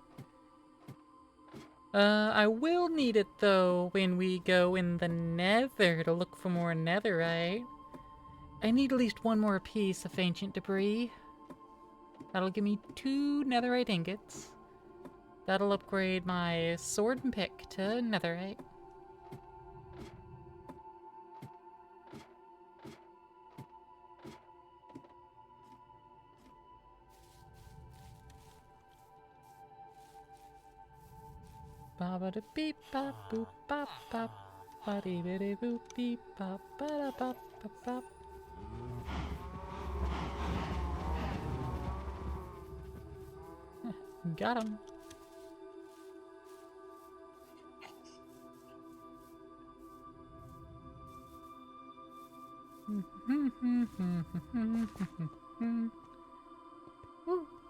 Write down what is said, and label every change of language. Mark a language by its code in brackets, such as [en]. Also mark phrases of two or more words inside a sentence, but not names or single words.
[en] I will need it, though, when we go in the nether to look for more netherite. I need at least one more piece of ancient debris. That'll give me 2 netherite ingots. That'll upgrade my sword and pick to netherite. Ba ba da beep bop boop bop bop ba dee ba dee boop beep bop ba da bop bop bop. Got him. Woo.